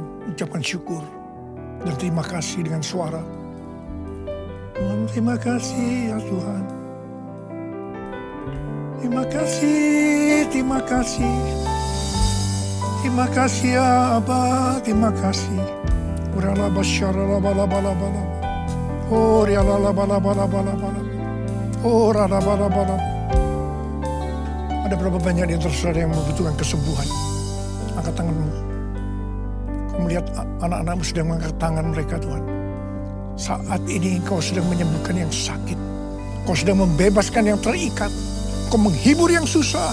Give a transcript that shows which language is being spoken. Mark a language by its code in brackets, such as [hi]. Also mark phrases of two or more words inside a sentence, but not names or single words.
[id] Ucapkan syukur dan terima kasih dengan suara. Tuhan, terima kasih ya Tuhan. Terima kasih, terima kasih. Terima kasih ya Abah, terima kasih. Urala basyara la bala bala bala. Oh, rialala bala bala bala bala. Oh, rada bala bala. Ada berapa banyak di antara saudara yang membutuhkan kesembuhan? Angkat tanganmu. Kau melihat anak-anakmu sedang mengangkat tangan mereka, Tuhan. Saat ini Engkau sedang menyembuhkan yang sakit. Engkau sedang membebaskan yang terikat. Engkau menghibur yang susah.